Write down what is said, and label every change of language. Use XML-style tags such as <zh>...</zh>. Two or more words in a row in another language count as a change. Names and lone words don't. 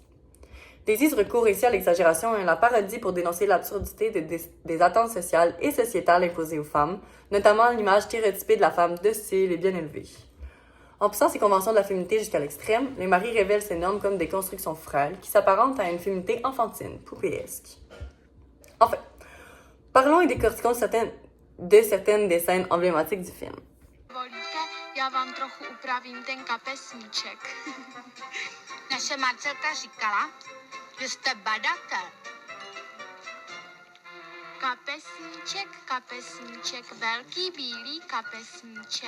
<fr>Daisies recourt ici à l'exagération et à la parodie pour dénoncer l'absurdité des attentes sociales et sociétales imposées aux femmes, notamment l'image stéréotypée de la femme docile et bien élevée. En poussant ces conventions de la féminité jusqu'à l'extrême, les maris révèlent ces normes comme des constructions frêles qui s'apparentent à une féminité enfantine, poupéesque. Enfin, parlons et décortiquons certaines des scènes emblématiques du film.</fr> <cs>Volíte, já vám trochu upravím ten kapesníček. Naše Marcelka říkala, že jste badatel. Kapesníček, velký bílý kapesníček.</cs>